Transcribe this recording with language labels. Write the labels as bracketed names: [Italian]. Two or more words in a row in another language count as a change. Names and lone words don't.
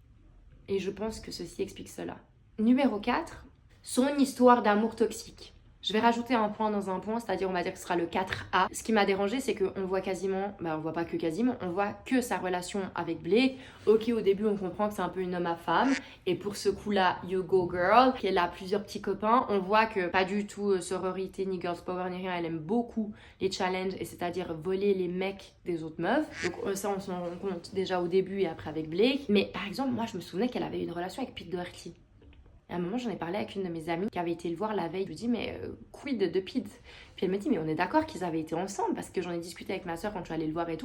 [French] Et je pense que ceci explique cela. Numéro 4, son histoire d'amour toxique. Je vais rajouter un point dans un point, c'est-à-dire on va dire que ce sera le 4A. Ce qui m'a dérangé, c'est qu'on voit quasiment, on voit pas que quasiment, on voit que sa relation avec Blake. Ok, au début on comprend que c'est un peu une homme à femme, et pour ce coup-là, [English] you go girl, [French] qu'elle a plusieurs petits copains. On voit que pas du tout sororité, ni [English] girls power, [French] ni rien, elle aime beaucoup les challenges, et c'est-à-dire voler les mecs des autres meufs. Donc ça on s'en rend compte déjà au début et après avec Blake. Mais par exemple, moi je me souvenais qu'elle avait une relation avec Pete Doherty. À un moment, j'en ai parlé avec une de mes amies qui avait été le voir la veille. Je lui dis, mais quid de Pete? Puis elle me dit, mais on est d'accord qu'ils avaient été ensemble parce que j'en ai discuté avec ma soeur quand je suis allée le voir et tout.